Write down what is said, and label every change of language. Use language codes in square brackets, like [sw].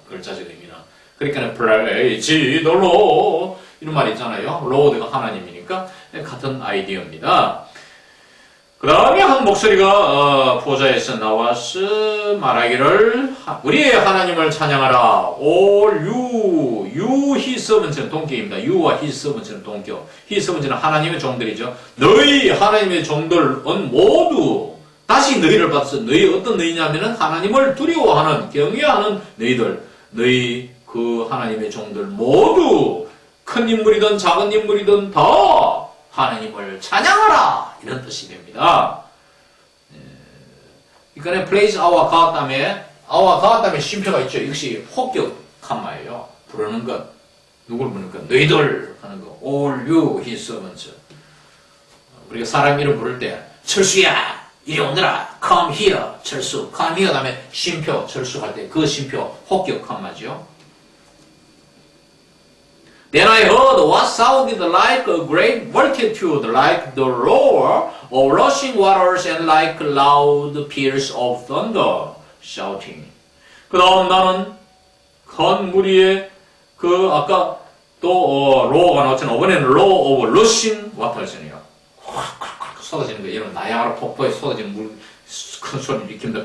[ko] 글자적 의미는. 그러니까 [en] praise the Lord [ko] 이런 말이 있잖아요. Lord가 하나님이니까 같은 아이디어입니다. 그 다음에 한 목소리가 보좌에서 나와서 말하기를 우리의 하나님을 찬양하라. [en] All you his servants는 [ko] 동격입니다. you와 [en] his servants [ko] 는 동격. his servants는 하나님의 종들이죠. 너희 하나님의 종들은 모두 다시 너희를 받았어. 너희 어떤 너희냐면은 하나님을 두려워하는 경외하는 너희들. 너희 그 하나님의 종들 모두 큰 인물이든 작은 인물이든 다 하나님을 찬양하라 이런 뜻이 됩니다. 그러니까 [en] praise our God [ko] 다음에 [en] our God [ko] 다음에 쉼표가 있죠. 이것이 혹격한 말이에요. 부르는 것 누구를 부르는 것 너희들 하는 거 [en] all you his servants. [ko] 우리가 사람 이름 부를 때 철수야 이리 오너라 [en] come here [ko] 철수 come here 다음에 쉼표 철수할 때 그 쉼표 혹격한 말이죠. [en] Then I heard what sounded like a great multitude, like the roar of rushing waters and like loud peals of thunder, shouting. [ko] 그 다음 나는 큰 무리의 아까 또 로어가 나왔잖아요. 이번에는 [en] roar of rushing waters [ko] 네요. 쏟아지는 거예요. 이런 나야가라 폭포에 쏟아지는 큰 소리를 일으킵니다.